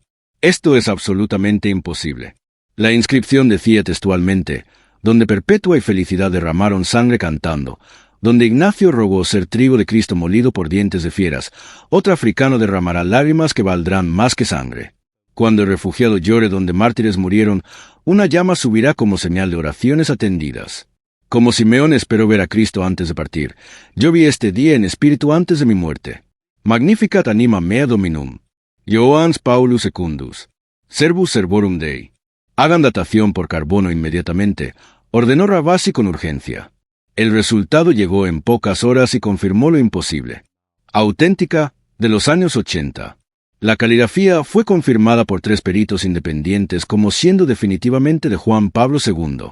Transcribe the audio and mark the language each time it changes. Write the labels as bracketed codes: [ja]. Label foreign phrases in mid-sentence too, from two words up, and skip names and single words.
[es] «Esto es absolutamente imposible». La inscripción decía textualmente, «Donde Perpetua y Felicidad derramaron sangre cantando, donde Ignacio rogó ser trigo de Cristo molido por dientes de fieras, otro africano derramará lágrimas que valdrán más que sangre. Cuando el refugiado llore donde mártires murieron, una llama subirá como señal de oraciones atendidas». Como Simeón esperó ver a Cristo antes de partir, yo vi este día en espíritu antes de mi muerte. [la] Magnificat anima mea Dominum. Johannes Paulus Secundus. Servus servorum Dei. [es] Hagan datación por carbono inmediatamente, ordenó Ravasi con urgencia. El resultado llegó en pocas horas y confirmó lo imposible. Auténtica, de los años 80. La caligrafía fue confirmada por 3 peritos independientes como siendo definitivamente de Juan Pablo II.